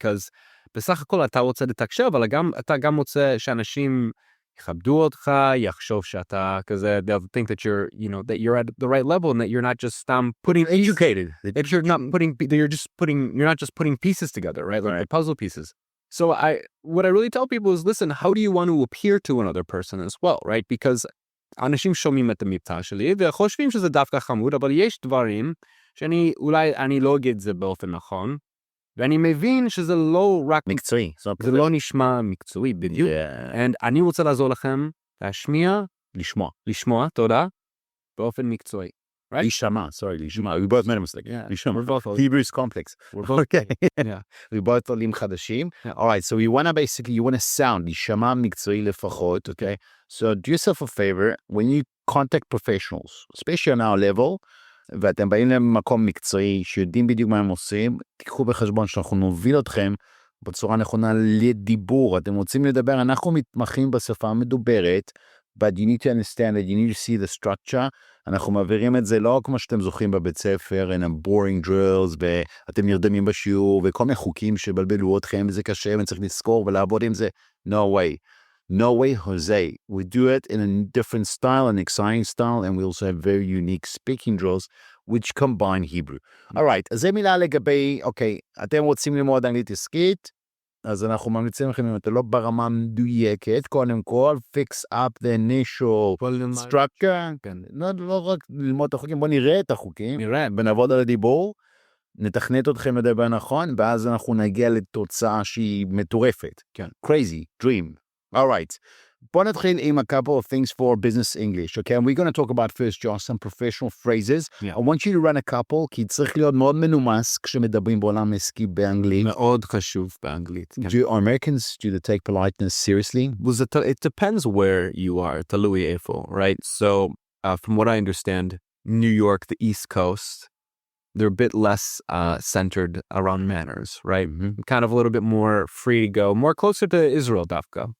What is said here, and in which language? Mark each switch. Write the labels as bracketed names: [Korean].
[English] Because [Hebrew] בסך הכל אתה רוצה לתקשר, אבל אתה גם רוצה שאנשים יכבדו אותך, יחשוב שאתה כזה, [English] they'll think that you're at the right level and that you're not just putting Educated. that you're not just putting pieces together, right? Like the puzzle pieces. So what I really tell people is, listen, how do you want to appear to another person as well, right? [Hebrew] Because אנשים שומעים את המבטא שלי וחושבים שזה דווקא חמוד, אבל יש דברים אולי אני לא אגיד זה באופן נכון, ואני מבין שזה לא רק מקצועי. זה לא נשמע מקצועי בדיוק. And אני רוצה לעזור לכם להשמיע, לשמוע, תודה, באופן מקצועי. [English] Right? להישמע. We both made a mistake. [Hebrew] להישמע. [English] Hebrew is complex. Okay. Yeah. We both עולים חדשים. All right, so you want to sound, [Hebrew] להישמע מקצועי לפחות, [English] okay? So do yourself a favor, when you contact professionals, especially on our level, [Hebrew] ואתם באים למקום מקצועי, שיודעים בדיוק מה הם עושים, תיקחו בחשבון שאנחנו נוביל אתכם בצורה נכונה לדיבור. אתם רוצים לדבר, אנחנו מתמחים בשפה המדוברת, [English] but you need to understand that you need to see the structure. [Hebrew] אנחנו מעבירים את זה לא כמו שאתם זוכרים בבית ספר, [English] and boring drills, [Hebrew] ואתם נרדמים בשיעור, וכל מיני חוקים שבלבלו אתכם, וזה קשה, וצריך לזכור ולעבוד עם זה. [English] No way. No way, Jose. We do it in a different style, an exciting style, and we also have very unique speaking drills, which combine Hebrew. [Hebrew] All right, אז זה מילה לגבי, אוקיי, אתם רוצים ללמוד אנגלית עסקית, אז אנחנו ממליצים לכם, אם אתם לא ברמה מדויקת, קודם כל, [English] fix up the initial structure, [Hebrew] לא רק ללמוד את החוקים, בואו נראה את החוקים, ונעבוד על הדיבור, נתכנת אתכם לדבר נכון, ואז אנחנו נגיע לתוצאה שהיא מטורפת. [English] Crazy, dream. All right. [Hebrew] בוא נתחיל עם [English] a couple of things for business English, okay? And we're going to talk about first, Josh, some professional phrases. Yeah. I want you to run a couple, [Hebrew] כי צריך להיות מאוד מנומס כשמדברים בעולם עסקי באנגלית. מאוד חשוב באנגלית. [English] Do Americans, do they take politeness seriously? Well, it depends where you are, [Hebrew] תלוי איפה, [English] right? So, from what I understand, New York, the East Coast, they're a bit less centered around manners, right? Mm-hmm. Kind of a little bit more free to go, more closer to Israel, Dafka.